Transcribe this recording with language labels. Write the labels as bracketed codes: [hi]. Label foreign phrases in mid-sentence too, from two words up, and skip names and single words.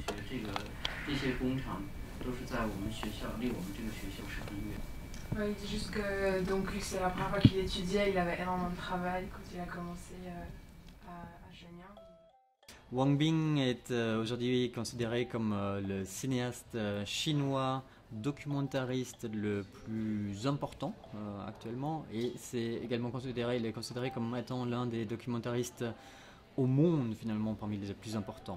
[zh] 些工厂都是在我们学校，离我们这个学校是很远。 [fr] Ouais, il dit juste que donc c'est la première fois qu'il étudiait, il avait énormément de travail quand il a commencé à Shenyang. Wang Bing est aujourd'hui considéré comme le cinéaste chinois documentariste le plus important actuellement, et il est considéré comme étant l'un des documentaristes au monde finalement parmi les plus importants.